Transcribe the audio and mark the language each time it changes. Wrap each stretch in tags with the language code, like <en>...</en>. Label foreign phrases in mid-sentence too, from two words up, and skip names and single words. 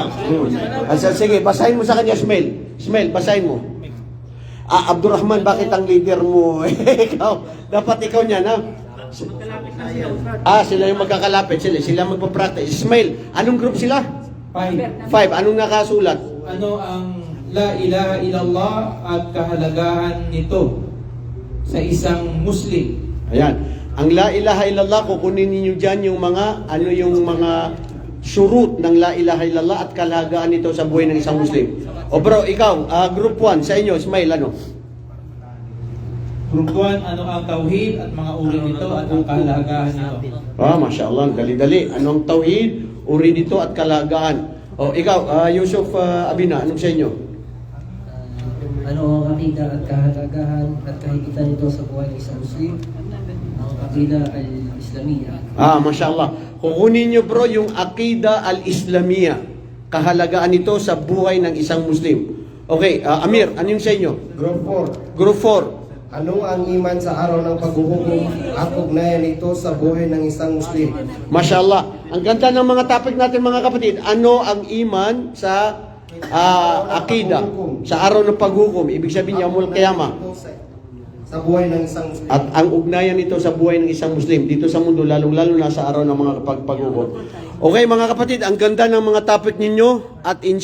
<tl>Sige, basahin mo sa kanya, Smell. Smell, basahin mo. Abdurrahman, bakit ang leader mo? Ikaw, dapat ikaw niyan, ha? Sila yung magkakalapit. Sila magpa-practice. Ismail, anong group sila? 5. Anong nakasulat? Ano ang</tl> <ar>لا إله إلا الله</ar> <tl>at kahalagahan nito sa isang Muslim? Ayan. Ang</tl> <ar>لا إله إلا الله,</ar> <tl>kukunin ninyo dyan yung mga, yung mga surut ng</tl> <ar>لا إله إلا الله</ar> <tl>at kalagahan nito sa buhay ng isang Muslim. O bro, ikaw, group 1, sa inyo, Ismail, ano? Group 1, ano ang tauhid at mga uri nito at ang kahalagahan nito?</tl> <ar>ما شاء الله,</ar> <tl>dali-dali. Anong tauhid, uri nito at kalagahan? O ikaw, Yusuf Abina, anong sa inyo? Ano ang akida at kahalagahan at kahigitan nito sa buhay ng isang Muslim? Ang</tl> <ar>العقيدة الإسلامية. ما شاء الله.</ar> <tl>Kukunin nyo bro yung</tl> <ar>العقيدة الإسلامية.</ar> <tl>Kahalagaan nito sa buhay ng isang Muslim. Okay, Amir, ano yung sa inyo? Group 4. Group 4. Ano ang iman sa araw ng paghuhukom at ugnayan nito sa buhay ng isang Muslim?</tl> <ar>ما شاء الله.</ar> <tl>Ang ganda ng mga topic natin mga kapatid. Ano ang iman sa akida? Sa araw ng paghukom. Ibig sabihin</tl> <ar>يوم القيامة.</ar> <tl>Sa buhay ng isang Muslim. At ang ugnayan nito sa buhay ng isang Muslim dito sa mundo, lalong-lalo na sa araw ng mga paghukom. Okay mga kapatid, ang ganda ng mga topic ninyo at insya</tl>